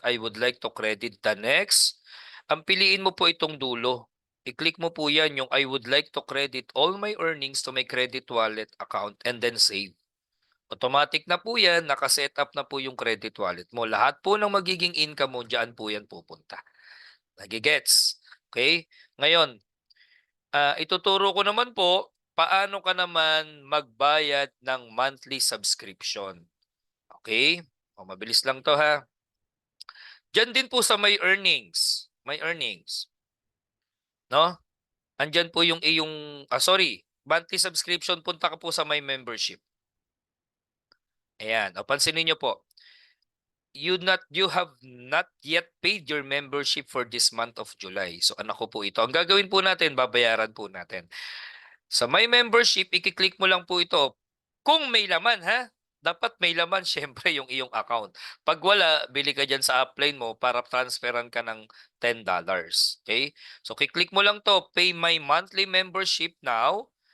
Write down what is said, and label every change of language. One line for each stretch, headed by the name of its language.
English: I would like to credit the next.
Filipino: Ang piliin mo po itong dulo. I-click mo po yan yung
English: I would like to credit all my earnings to my credit wallet account and then save.
Filipino: Automatic na po yan, nakaset up na po yung credit wallet mo. Lahat po ng magiging income mo, dyan po yan pupunta. Nagigets? Okay? Ngayon, ituturo ko naman po paano ka naman magbayad ng monthly subscription. Okay? O, mabilis lang to ha. Diyan din po sa may earnings. May earnings. No? Andyan po yung iyong, monthly subscription, punta ka po sa may membership. Ayan. O, pansinin nyo po.
English: You have not yet paid your membership for this month of July.
Filipino: So, ano ko po ito? Ang gagawin po natin, babayaran po natin. Sa my membership, i-click mo lang po ito. Kung may laman, ha? Dapat may laman, syempre, yung iyong account. Pag wala, bili ka dyan sa upline mo para transferan ka ng $10. Okay? So, click mo lang to.
English: Pay my monthly membership now.